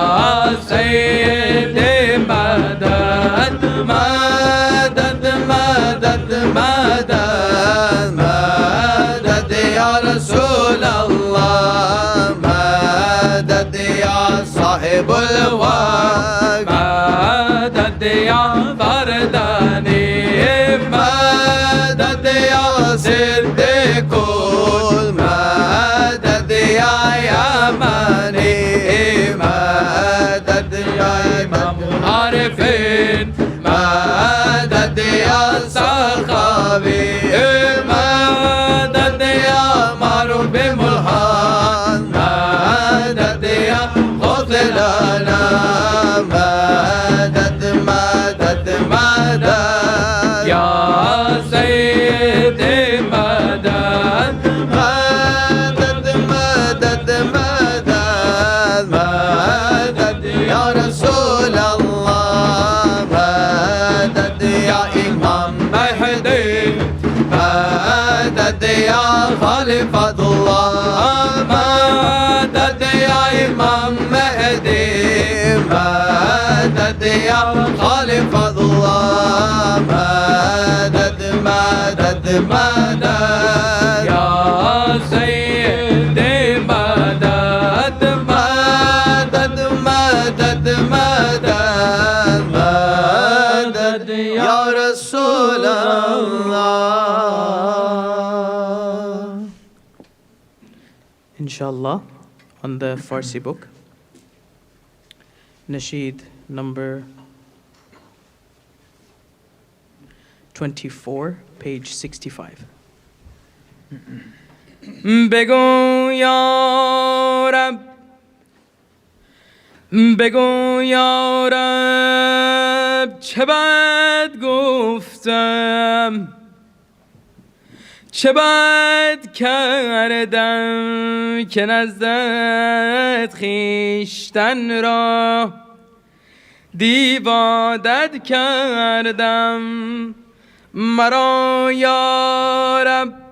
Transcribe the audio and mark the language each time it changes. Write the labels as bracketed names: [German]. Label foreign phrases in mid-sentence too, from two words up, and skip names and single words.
[Arabic] سيدي مدد مدد مدد مدد مدد يا رسول الله مدد يا صاحب الوقت مدد يا فرداني مدد يا سد كل مدد يا يماني مدد يا إمام العارفين مدد يا سخاوي مدد يا معروف بملحان مدد يا قتلنا مدد مدد مدد يا سيدي مدد مدد مدد مدد مدد يا رسول الله مدد يا إمام مهدي مدد يا خليفة الله مدد يا إمام مهدي مدد يا خليفة الله مدد مدد مدد يا سيدي مدد مدد مدد مدد مدد يا رسول الله. [English] Inshallah, on the Farsi book, Nasheed number 24, page 65. [Persian] بگو یا رب بگو یا رب چه بد گفتم چه بد کردم که نزدت خویشتن را دیوادت کردم مرا یا رب